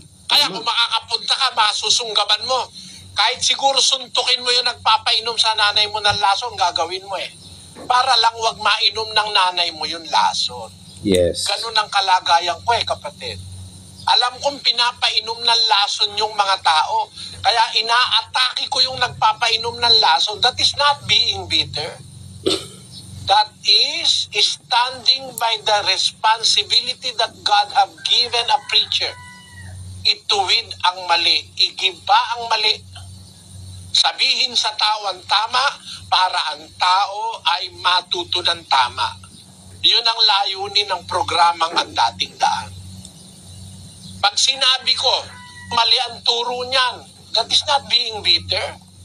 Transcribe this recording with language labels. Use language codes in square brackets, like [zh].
[tl] Kaya kung makakapunta ka, masusunggaban mo. Kahit siguro suntukin mo yung nagpapainom sa nanay mo ng lason, gagawin mo Para lang huwag mainom ng nanay mo yung lason. [en] Yes. [tl] Ganun ang kalagayan ko kapatid. Alam kong pinapainom ng lason yung mga tao. Kaya inaatake ko yung nagpapainom ng lason. [en] That is not being bitter. That is standing by the responsibility that God have given a preacher. [tl] Ituwid ang mali, igiba ang mali. Sabihin sa tao ang tama para ang tao ay matuto ng tama. Yun ang layunin ng programang Ang Dating Daan. Pag sinabi ko, mali ang turo niyan, [en] that is not being bitter.